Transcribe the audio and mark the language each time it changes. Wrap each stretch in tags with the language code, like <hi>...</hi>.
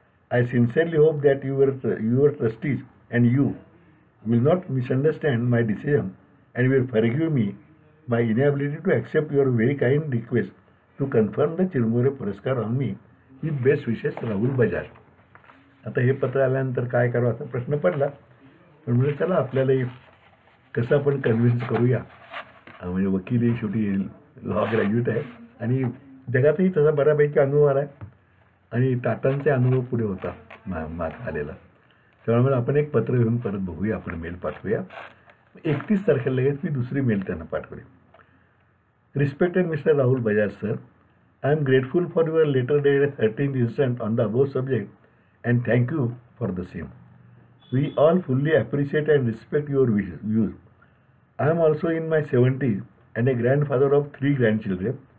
<en>I sincerely hope that your trustees and you will not misunderstand my decision and will forgive me my inability to accept your very kind request to confirm the Chirumure Puraskar on me. With best wishes, Rahul Bajaj.</en> <mr>आता हे पत्र आल्यानंतर काय करावं असा प्रश्न पडला. पण म्हणजे चला आपल्यालाही कसं आपण कन्व्हिन्स करूया. म्हणजे वकील शेवटी लॉ ग्रॅज्युएट आहे आणि जगातही तसा बऱ्यापैकी अनुभव आला आहे आणि टाटांचे अनुभव पुढे होता मात आलेला. त्यामुळे आपण एक पत्र घेऊन परत बघूया, आपण मेल पाठवूया. 31 तारखेला लगेच मी दुसरी मेल त्यांना पाठवली.</mr> <en>Respected mister Rahul Bajaj sir, I am grateful for your letter dated 13th instant on the above subject and thank you for the same. We all fully appreciate and respect your views. I am also in my 70s and a grandfather of 3 grandchildren.</en>